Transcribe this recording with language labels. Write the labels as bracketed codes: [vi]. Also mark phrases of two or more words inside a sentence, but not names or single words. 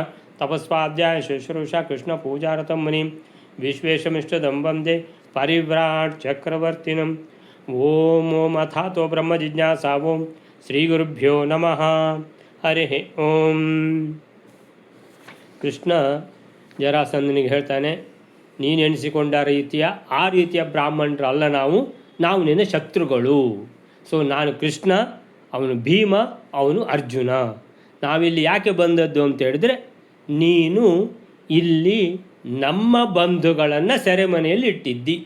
[sa] तपस्वाध्याय शुश्रूषा कृष्णपूजारतं मुनिं विश्वेशमिष्टदं वन्दे परिव्राट् चक्रवर्तिनम्। ॐ अथातो ब्रह्मजिज्ञासा ॐ ಶ್ರೀಗುರುಭ್ಯೋ ನಮಃ ಹರಿ ಓಂ. [kn] ಕೃಷ್ಣ ಜರಾಸಂಧನಿಗೆ ಹೇಳ್ತಾನೆ, ನೀನು ಎಣಿಸಿಕೊಂಡ ಆ ರೀತಿಯ ಬ್ರಾಹ್ಮಣರಲ್ಲ ನಾವು ನಿನ್ನ ಶತ್ರುಗಳು. ಸೊ ನಾನು ಕೃಷ್ಣ, ಅವನು ಭೀಮ, ಅವನು ಅರ್ಜುನ. ನಾವಿಲ್ಲಿ ಯಾಕೆ ಬಂದದ್ದು ಅಂತ ಹೇಳಿದ್ರೆ, ನೀನು ಇಲ್ಲಿ ನಮ್ಮ ಬಂಧುಗಳನ್ನು ಸೆರೆಮನೆಯಲ್ಲಿ ಇಟ್ಟಿದ್ದಿ.